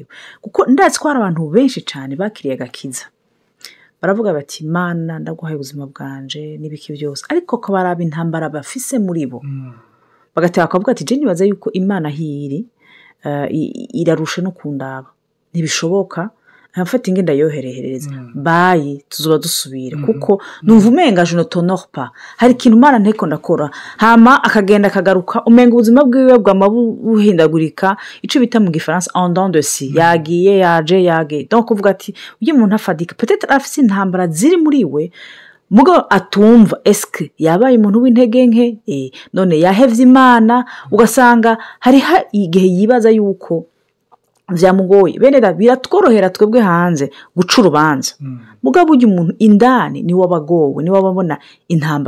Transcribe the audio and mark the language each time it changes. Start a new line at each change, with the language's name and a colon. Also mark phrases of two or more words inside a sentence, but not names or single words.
Rundi: Kuko ndazi ko hari abantu benshi cane bakiriye agakiza, baravuga bati Mana ndaguhaye ubuzima bwanje n'ibiki byose, ariko ko baraba intambara bafise muri bo, bagateka bakavuga ati je nibaza yuko Imana hiri irarusha no kundaba, ntibishoboka, afata ingenda yoherehereza bayi tuzoba dusubira. Kuko numva umenga
French: je ne t'honore pas,
Rundi: hari ikintu Imana nteko ndakora, hama akagenda akagaruka, umenga ubuzima bwiwe bwamabuhindagurika, ico bita mu gifaransa
French: en dents de scie,
Rundi: yagiye yaje. Donc uvuga ati uyu muntu afadika, peut-être afise intambara ziri muri we mugo atumva. Eske yabaye umuntu w'intege nke? None yahevye Imana? Ugasanga hari igihe yibaza yuko vyamugoye. Bene da biratworohera twebwe hanze guca urubanza, mugabo burya umuntu indani ni wabagowe, ni wababona intambara.